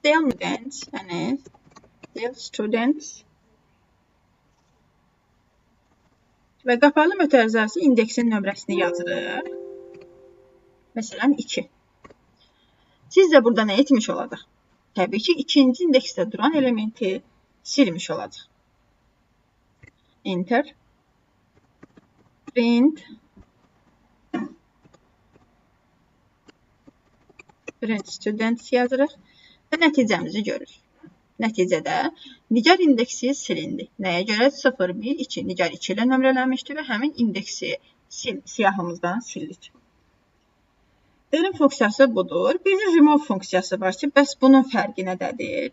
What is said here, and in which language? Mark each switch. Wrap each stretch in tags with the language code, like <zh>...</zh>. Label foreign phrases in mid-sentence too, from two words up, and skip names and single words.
<en>Del students,</en> <az>yəni</az> <en>del students</en> <az>və qapalı mötərizəsi indeksin nömrəsini yazırıq. Məsələn, 2. Siz də burada nə etmiş olacaq? Təbii ki, ikinci indeksdə duran elementi silmiş olacaq. Enter.</az> <en>Print students</en> <az>yazırıq və nəticəmizi görürük. Nəticədə nigar indeksi silindi. Nəyə görə? 0, 1, 2. Nigar 2 ilə nömrələnmişdi və həmin indeksi siyahımızdan sildik. Delin funksiyası budur. Bir də remove funksiyası var ki, bəs bunun fərqi nədədir?</az>